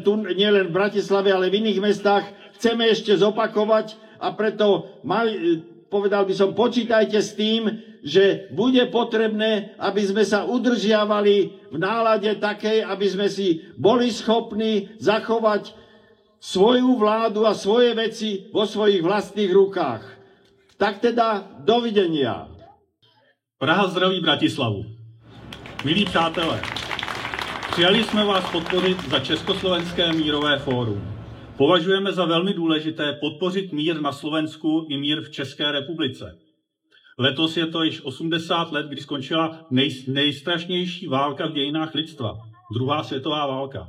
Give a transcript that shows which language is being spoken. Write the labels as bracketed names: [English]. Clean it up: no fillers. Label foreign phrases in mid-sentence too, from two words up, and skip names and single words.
[Slovak] v Bratislave, ale v iných mestách, chceme ešte zopakovať a preto, povedal by som, počítajte s tým, že bude potrebné, aby sme sa udržiavali v nálade takej, aby sme si boli schopní zachovať svoju vládu a svoje veci vo svojich vlastných rukách. Tak teda, dovidenia. [Czech] Praha zdraví Bratislavu. Milí přátelé, přijali jsme vás podpořit za Československé mírové fórum. Považujeme za velmi důležité podpořit mír na Slovensku i mír v České republice. Letos je to již 80 let, kdy skončila nejstrašnější válka v dějinách lidstva, druhá světová válka.